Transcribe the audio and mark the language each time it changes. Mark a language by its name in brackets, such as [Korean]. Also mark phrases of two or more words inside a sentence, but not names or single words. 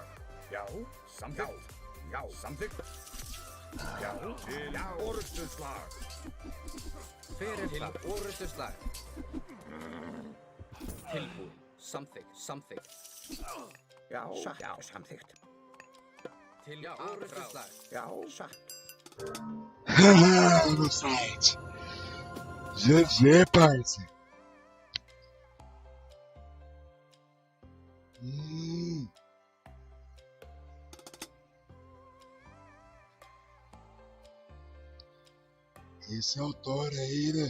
[Icelandic] Já, samþykkt. Já, samþykkt. Já, til orustuslag. Hver er það? Orustuslag. Tilbúin. Samþykkt. Já, satt. Já, samþykkt. Til orustuslag. Já, satt. [Portuguese] Haha, no site. GG, parça. Esse é o Thor aí, né?